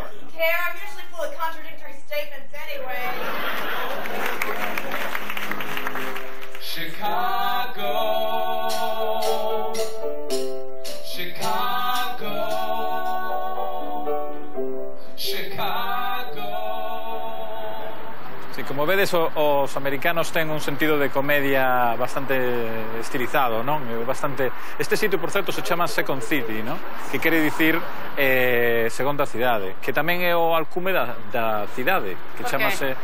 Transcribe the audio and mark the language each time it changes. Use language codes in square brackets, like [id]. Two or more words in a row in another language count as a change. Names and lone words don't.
[en] Care, I'm usually full of contradictory statements anyway. Chicago. Chicago. Chicago. [gl] Sí, como vedes, os americanos ten un sentido de comedia bastante estilizado, non? Bastante... Este sitio, por certo, se chama Second City, non? Que quere dicir segunda cidade, que tamén é o alcume da cidade, que chamase...